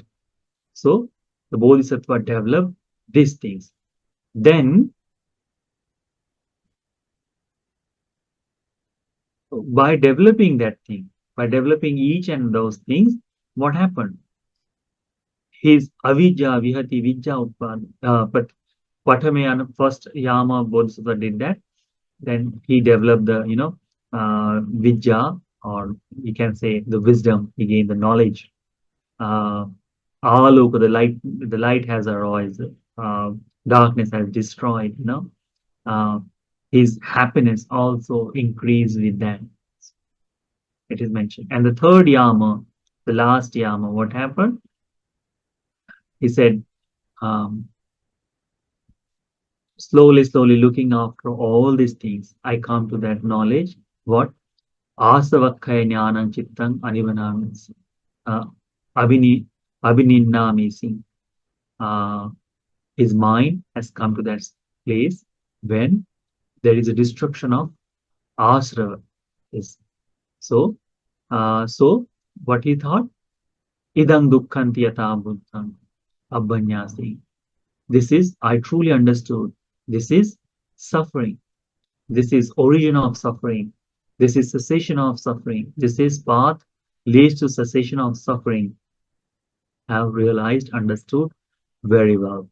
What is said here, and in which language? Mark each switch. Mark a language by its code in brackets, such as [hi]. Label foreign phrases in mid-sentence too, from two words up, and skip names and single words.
[en] So the Bodhisattva developed these things. Then by developing that thing, by developing each and those things, what happened? [pi] His avidya, vihati, vidya, [en] but Patamayana, first Yama Bodhisattva did that. Then he developed the, vidya, or we can say the wisdom. He gained the knowledge. Uh, Aloka, the light has arisen. Darkness has destroyed. Uh, his happiness also increased with that. It is mentioned. And the third Yama, the last Yama, what happened? He said, um, slowly looking after all these things, I come to that knowledge. What? [pi] Asavakkaya jnanam chittang anivanamisi. Uh, abhini, abhininnamisi. [en] Uh, His mind has come to that place when there is a destruction of ashrava. Yes. So, so what he thought? [pi] Idam dukkhanti yata buddham abhanyasi. [en] This is, I truly understood. This is suffering. This is origin of suffering. This is cessation of suffering. This is path leads to cessation of suffering. I have realized, understood very well.